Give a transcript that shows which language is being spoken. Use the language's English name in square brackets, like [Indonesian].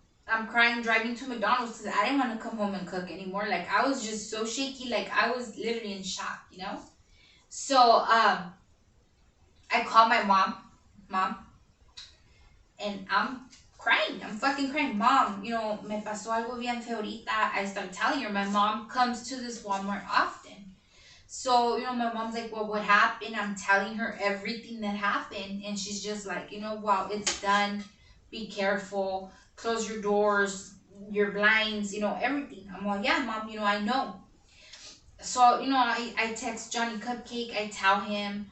[English] I'm crying driving to McDonald's because I didn't want to come home and cook anymore. Like I was just so shaky, like I was literally in shock. So I called my mom, and I'm crying. I'm fucking crying. [Spanish] Mom, me pasó algo bien feo ahorita. [English] I start telling her. My mom comes to this Walmart often. So, my mom's like, well, what happened? I'm telling her everything that happened. And she's just like, wow, it's done. Be careful. Close your doors, your blinds, everything. I'm like, yeah, Mom, I know. So, I text Johnny Cupcake. I tell him.